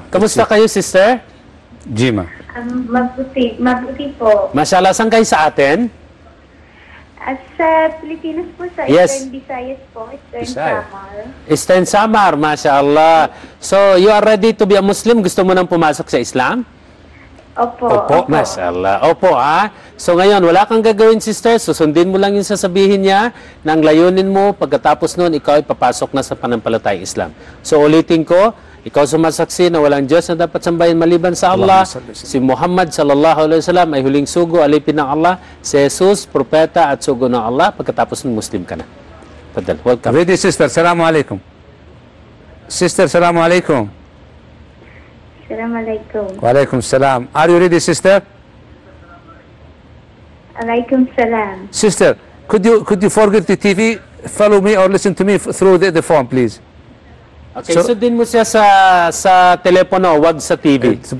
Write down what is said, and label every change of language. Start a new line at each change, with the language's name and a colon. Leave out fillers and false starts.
Filipino: Kamusta kayo, sister? Jima. Mabuti po. Mashallah, saan kayo sa atin?
English: Yes. It's in Visayas po. It's Ten Samar. It's Ten Samar, so, you are ready to be a Muslim?
Filipino: Gusto mo nang pumasok sa Islam? Opo. Masha'Allah. Opo, ha? So, ngayon, wala kang gagawin, sister. Susundin mo lang yung sasabihin niya na ang layunin mo. Pagkatapos noon, ikaw ay papasok na sa pananampalatayang Islam. So, ulitin ko, ikaw sumasaksi na walang Diyos na dapat sambahin maliban sa Allah. Si Muhammad sallallahu alaihi wasallam ay huling sugo, alipin ng Allah. Si Jesus, propeta at sugo ng Allah. Pagkatapos ng Muslim ka na. Padal. Welcome.
English: Ready, sister.
Arabic: Salamu alaikum.
English: Sister,
Arabic: salamu alaikum. Salamu alaikum. Wa alaikum salam.
English: Are you ready, sister?
Arabic: Alaikum salam.
English: Sister, could you forget the TV? Follow me or listen to me through the phone, please.
Filipino: Okay, so sundin mo siya sa telepono, wag sa TV.